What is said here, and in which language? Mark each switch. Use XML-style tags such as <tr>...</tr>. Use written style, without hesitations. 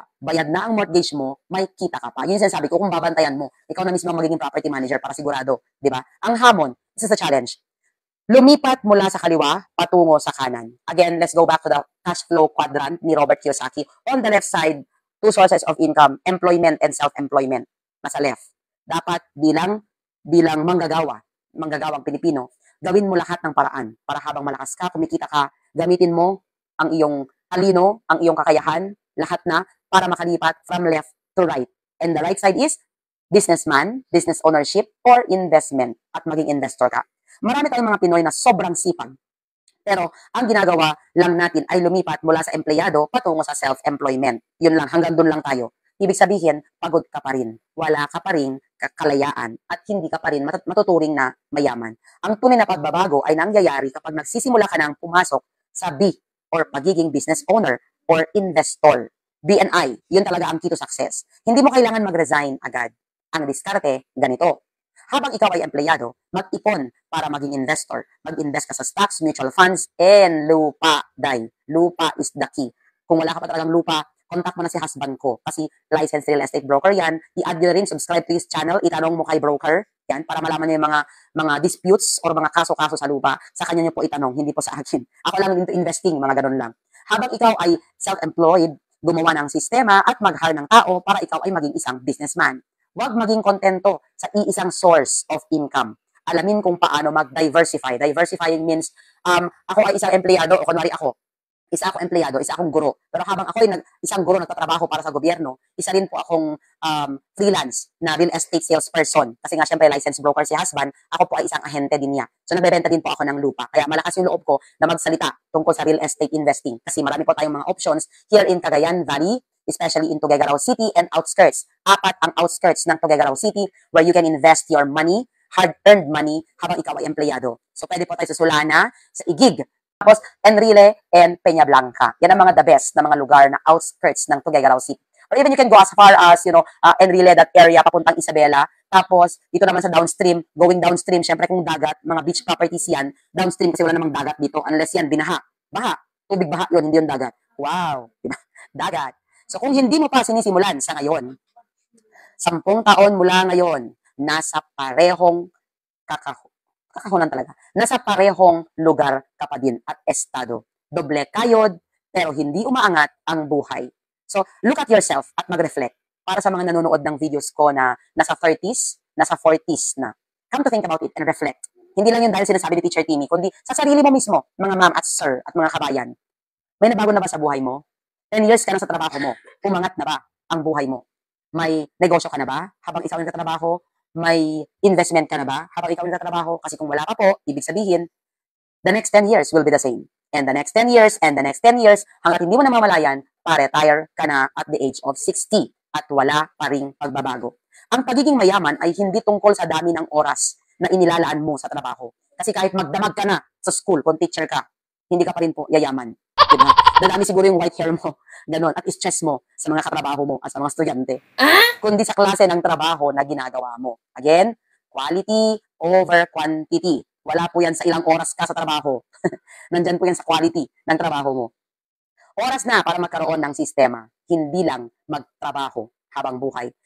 <tl>Bayad na ang mortgage mo, may kita ka pa. Yun yung sinasabi ko, kung babantayan mo, ikaw na mismo ang magiging property manager para sigurado. Di ba? Ang hamon,</tl> <en>this is a challenge.</en> <tl>Lumipat mula sa kaliwa, patungo sa kanan.</tl> <en>Again, let's go back to the cash flow quadrant ni Robert Kiyosaki. On the left side, 2 sources of income, employment and self-employment.</en> <tl>Nasa left. Dapat bilang manggagawa. manggagawang Pilipino, gawin mo lahat ng paraan para habang malakas ka, kumikita ka, gamitin mo ang iyong talino, ang iyong kakayahan, lahat na para makalipat</tl> <en>from left to right. And the right side is businessman, business ownership, or investment</en> <tl>at maging investor ka. Marami tayong mga Pinoy na sobrang sipag. Pero ang ginagawa lang natin ay lumipat mula sa empleyado patungo sa self-employment. Yun lang, hanggang doon lang tayo. Ibig sabihin, pagod ka pa rin. Wala ka pa rin kalayaan at hindi ka pa rin matuturing na mayaman. Ang tunay na pagbabago ay nangyayari kapag nagsisimula ka ng pumasok sa B or pagiging business owner or investor. BNI, yun talaga ang key to success. Hindi mo kailangan mag-resign agad. Ang diskarte, ganito. Habang ikaw ay empleyado, mag-ipon para maging investor. Mag-invest ka sa stocks, mutual funds, and lupa. Dahil lupa is the key. Kung wala ka pa talagang lupa, contact mo na si husband ko. Kasi licensed real estate broker yan. I-add nyo rin,</tl> <en>subscribe to his channel,</en> <tl>itanong mo kay broker. Yan, para malaman niyo yung mga disputes or mga kaso-kaso sa lupa. Sa kanya niyo po itanong, hindi po sa akin. Ako lang into investing, mga ganun lang. Habang ikaw ay self-employed, gumawa ng sistema at mag-hire ng tao para ikaw ay maging isang businessman. Huwag maging kontento sa iisang source of income. Alamin kung paano mag-diversify. Diversifying means, ako ay isang empleyado, o kunwari isa akong empleyado, isa akong guro. Pero habang ako ay isang guro nagtatrabaho para sa gobyerno, isa rin po akong freelance na real estate salesperson. Kasi nga syempre licensed broker si husband, ako po ay isang ahente din niya. So nagbebenta din po ako ng lupa. Kaya malakas yung loob ko na magsalita tungkol sa real estate investing.</tl> <en>Kasi marami po tayong mga options here in Cagayan Valley, especially in Tuguegarao City and outskirts. 4 ang outskirts ng Tuguegarao City where you can invest your money, hard-earned money,</en> <tl>habang ikaw ay empleyado. So pwede po tayo sa Solana, sa Igig, tapos Enrile and Peña Blanca. Yan ang mga the best na mga lugar na outskirts ng Tuguegarao City.</tl> <en>Or even you can go as far as, Enrile, that area, papuntang Isabela.</en> <tl>Tapos, dito naman sa downstream, going downstream, syempre kung dagat, mga beach properties yan, downstream kasi wala namang dagat dito, unless yan, binaha. Baha. Tubig baha yun, hindi yun dagat. Wow. Diba? Dagat. So kung hindi mo pa sinisimulan sa ngayon, 10 taon mula ngayon, nasa parehong kakahunan talaga. Nasa parehong lugar ka pa din at estado. Doble kayod, pero hindi umaangat ang buhay.</tl> <en>So look at yourself at mag-reflect.</en> <tl>Para sa mga nanonood ng videos ko na nasa 30s, nasa 40s na,</tl> <en>come to think about it and reflect.</en> <tl>Hindi lang yun dahil sinasabi ni Teacher Timmy, kundi sa sarili mo mismo, mga ma'am at sir at mga kabayan. May nabago na ba sa buhay mo? 10 years ka na sa trabaho mo. Umangat na ba ang buhay mo? May negosyo ka na ba habang ikaw nagtatrabaho? May investment ka na ba habang ikaw nagtatrabaho? Kasi kung wala pa po, ibig sabihin,</tl> <en>the next 10 years will be the same. And the next 10 years, and the next 10 years,</en> <tl>hanggat hindi mo namamalayan, pa-retire ka na at the age of 60 at wala pa ring pagbabago. Ang pagiging mayaman ay hindi tungkol sa dami ng oras na inilalaan mo sa trabaho. Kasi kahit magdamag ka na sa school, kung teacher ka, hindi ka pa rin po yayaman. Diba? Dadami siguro yung white hair mo, ganon, at stress mo sa mga katrabaho mo at sa mga estudyante. Kundi sa klase ng trabaho na ginagawa mo.</tl> <en>Again, quality over quantity.</en> <tl>Wala po yan sa ilang oras ka sa trabaho. Nandyan po yan sa quality ng trabaho mo. Oras na para magkaroon ng sistema, hindi lang magtrabaho habang buhay.</tl>